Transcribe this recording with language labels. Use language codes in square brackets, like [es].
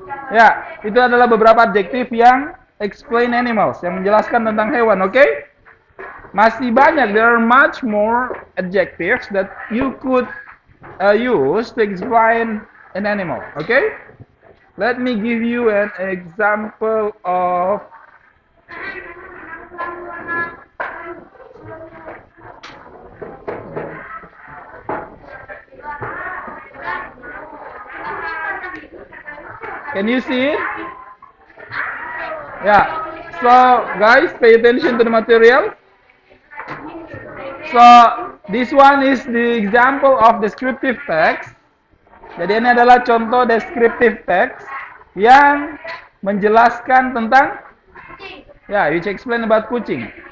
[id] Ya, itu adalah beberapa adjektif yang [en] explain animals, [id] yang menjelaskan tentang hewan, oke? Masih banyak, [en] there are much more adjectives that you could use to explain an animal, okay? Let me give you an example of Can you see it? Yeah. So, guys, pay attention to the material. So, this one is the example of descriptive text. [id] Jadi ini adalah contoh descriptive text yang menjelaskan tentang [en] which explain about [id] kucing.